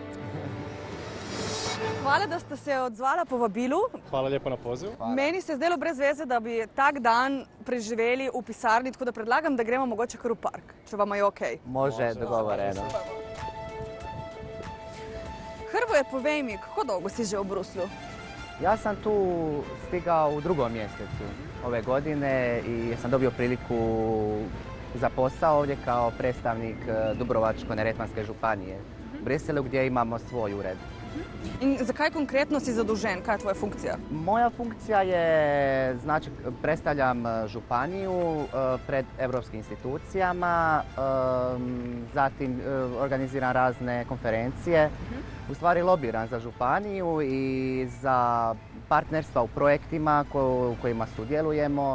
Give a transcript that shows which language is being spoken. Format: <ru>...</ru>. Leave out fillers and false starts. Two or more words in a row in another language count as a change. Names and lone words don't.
<sl>Hvala, da ste se odzvala povabilu.</sl> <hr>Hvala lijepo na pozivu.</hr> <sl>Meni se je zdelo brez veze, da bi tak dan preživeli v pisarni, tako da predlagam, da gremo mogoče kar v park, če vam je okej.</sl> <hr>Može, dogovoreno.</hr> <sl>Hrvoje, povej mi, kako dolgo si že v Bruslju?</sl> <hr>Ja sam tu stigao u 2. mjesecu ove godine i sam dobio priliku za posao ovdje kao predstavnik Dubrovačko-neretvanske županije u Briselu gdje imamo svoj ured.</hr> <sl>In zakaj konkretno si zadolžen? Kaj je tvoja funkcija?</sl> <hr>Moja funkcija je, znači, predstavljam županiju pred europskim institucijama, zatim organiziram razne konferencije, u stvari lobiram za županiju i za partnerstva u projektima u kojima sudjelujemo.</hr>